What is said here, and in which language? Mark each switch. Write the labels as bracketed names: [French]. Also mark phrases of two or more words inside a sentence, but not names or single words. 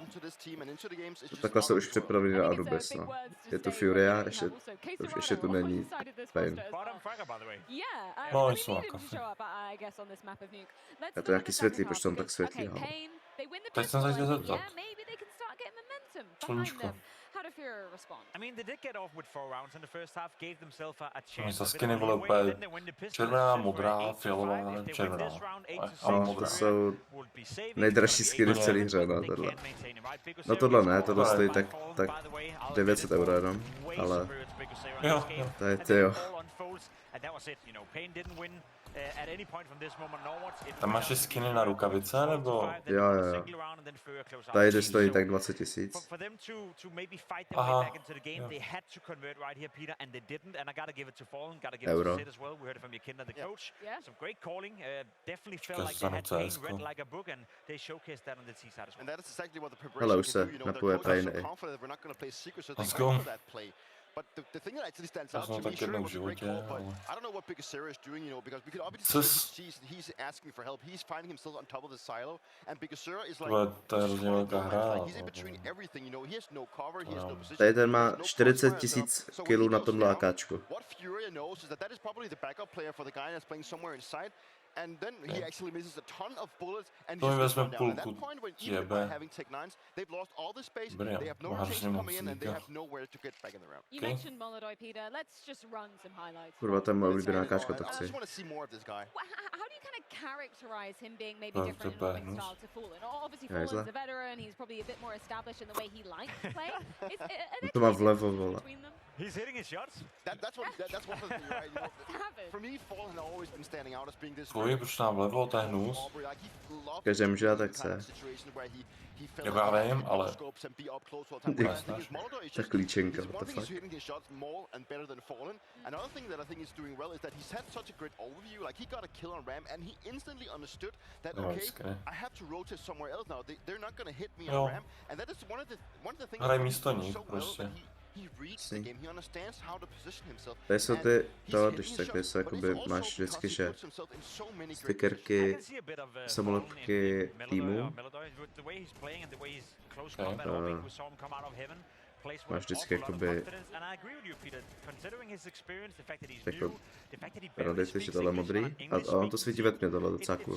[Czech] Takhle se už připraví na Anubis, no. Je to Furia, ještě tu není Pain. No, jsou na kafe. Je to nějaký světlý, proč to on tak světlý, no. Teď jsem se chtěl zeptat. Sluníčko. [English] How do Furia respond? I mean, they did get off with 4 rounds in the first half, gave themselves a chance. [Czech] Za skiny vole úplně červená, modrá, fialová, červená. A modrá. To jsou nejdražší skiny v celé hře, no, tohle. No tohle ne, tohle stojí tak 900 € jenom, ale to je ty jo. Tam máš skiny na rukavice, nebo? Jo. Tady stojí tak 20 000. Aha. Euro. Hele, už se napuje Pain i. [English] Let's go. But the thing that actually stands out to me, sure, was a great call, but I don't know what Bigosera is doing, because we could obviously see he's asking for help. He's finding himself on top of the silo, and Bigosera is like, he's in between everything, he has no cover, he has no position. [Czech] Tady ten má 40 000 kilů na tomhle AKčku. [English] What Furia knows is that is probably the backup player for the guy that's playing somewhere inside. And then he actually misses a ton of bullets and just down. At that point, when even by having Tech 9s, they've lost all the space, they have no rotation coming in, and they have nowhere to get back in the round. You mentioned Molodoi, Peter. Let's just run some highlights. [Czech] Kurva, to je moje oblíbená káčka, to chci. [English] I just want to see more of this guy. How do you kind of characterize him being maybe different in playing style to Fallen? Obviously, Fallen's a veteran. He's probably a bit more established in the way he likes to play. [Czech] To má vlevo, vole. [English] He's hitting his shots. That's one of the things, right? For me, Fallen had always been standing out as being this. [Czech] Proč tam vlevo, to je hnus. Každý může dát, tak chce. Já vím, ale... Ta klíčenka, [English] what the fuck. Another thing that I think he's doing well is that he's had such a great overview. Like, he got a kill on Ram, and he instantly understood that, okay, I have to rotate somewhere else now. They're not going to hit me on Ram, and that is one of the things. [Czech] Hraj místo nich, prostě. To jsou ty, když tak jsou jakoby, máš vždycky, že stickerky, samolepky týmu, máš vždycky jakoby jako radity, že tohle je modrý a on to svítí ve tmě, tohle docela cool.